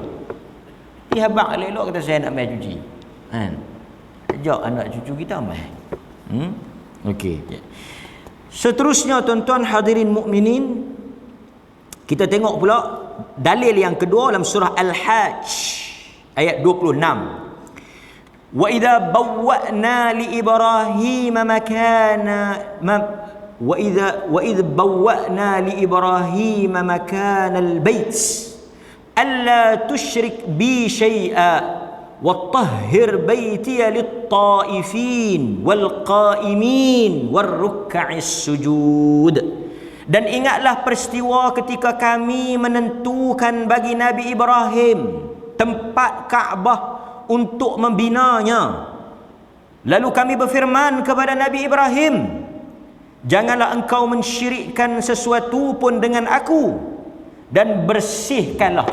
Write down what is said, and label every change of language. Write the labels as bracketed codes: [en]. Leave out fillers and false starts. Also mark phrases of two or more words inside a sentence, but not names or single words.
[ms] Dia habaq elok kata saya nak main cuci. Kan? Kejap anak cucu kita main. Okey. Seterusnya tuan-tuan hadirin mukminin, kita tengok pula dalil yang kedua dalam surah Al-Hajj ayat 26. [ar] وإذ بوأنا لإبراهيم مكان وإذ بوأنا لإبراهيم مكان البيت ألا تشرك بي شيئا وَطَهِّرْ بَيْتِيَ لِلطَّائِفِينَ وَالْقَائِمِينَ وَالرُّكَّعِ السُّجُودِ. [ms] Dan ingatlah peristiwa ketika kami menentukan bagi Nabi Ibrahim tempat Kaabah untuk membinanya. Lalu kami berfirman kepada Nabi Ibrahim, janganlah engkau mensyirikkan sesuatu pun dengan aku, dan bersihkanlah.